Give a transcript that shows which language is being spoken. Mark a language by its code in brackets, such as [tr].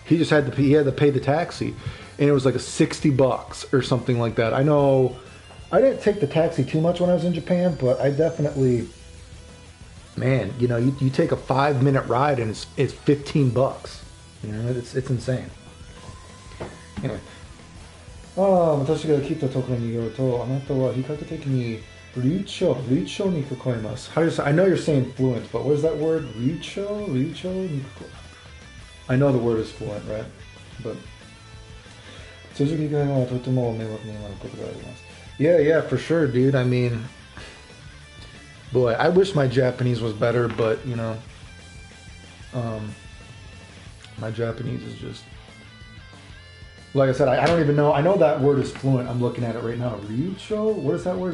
[en] He had to pay the taxi, and it was like a $60 or something like that. I know, I didn't take the taxi too much when I was in Japan, but I definitely, man, you know, you take a 5-minute ride and it's $15. You know, it's insane. Anyway. [ja] 私が来たところによると、あなたは比較的に流暢に聞こえます。 [en] How do you say? I know you're saying fluent, but what is that word? [ja] 流暢に聞こえ。 [en] I know the word is fluent, right? But [ja] 続きがとても迷惑になることがあります。 [en] Yeah, for sure, dude. I mean, boy, I wish my Japanese was better, but you know, my Japanese is just. Like I said, I don't even know. I know that word is fluent. I'm looking at it right now. Ryucho? What is that word?